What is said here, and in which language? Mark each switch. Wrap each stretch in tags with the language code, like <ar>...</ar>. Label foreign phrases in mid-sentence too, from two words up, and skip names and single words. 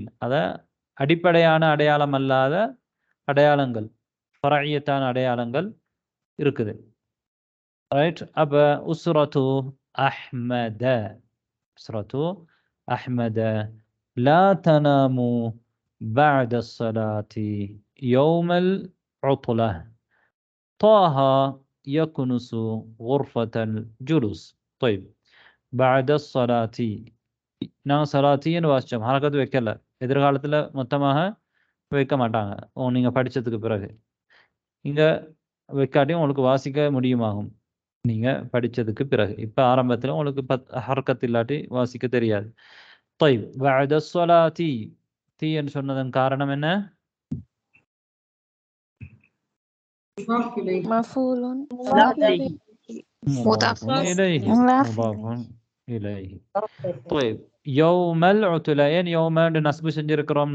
<ta>அத அடிப்படையான அடையாளம் அல்லாத அடையாளங்கள், ஃபரஇய்யத்தான அடையாளங்கள் இருக்குது.</ta> <ar>ரைட். அப்ப أسرة أحمد، أسرة أحمد لا تنام بعد الصلاة يوم العطلة طه يكنس غرفة الجلوس. طيب بعد الصلاة</ar> <ta>நான் சலாத்தின்னு வாசிச்சோம், ஹரக்கத்து வைக்கல. எதிர்காலத்துல மொத்தமாக வைக்க மாட்டாங்க நீங்க படிச்சதுக்கு பிறகு. இங்க வைக்காட்டியும் உங்களுக்கு வாசிக்க முடியுமாகும் நீங்க படிச்சதுக்கு பிறகு. இப்ப ஆரம்பத்துல உங்களுக்கு ஹரக்கத்து இல்லாட்டி வாசிக்க தெரியாது.</ta> <ar>طيب بعد الصلاة</ar> <ta>தீ என்று சொன்னதன் காரணம் என்ன? மஃபூலுன்</ta> <ar>مضاف إليه. طيب يوم العطلة,</ar> <ta>ஏன் யௌமன்னு நஸ்பு செஞ்சிருக்கிறோம்?</ta>